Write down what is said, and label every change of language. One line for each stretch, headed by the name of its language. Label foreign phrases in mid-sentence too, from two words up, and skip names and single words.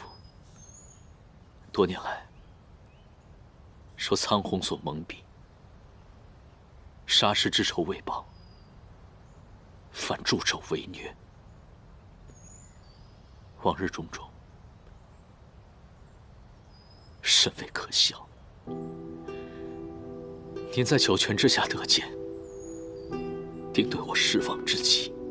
Chinese: 多年來，受蒼紅所蒙蔽，殺師之仇未報，反助紂為虐，往日種種，甚為可笑。您在九泉之下得見，定对我失望之極。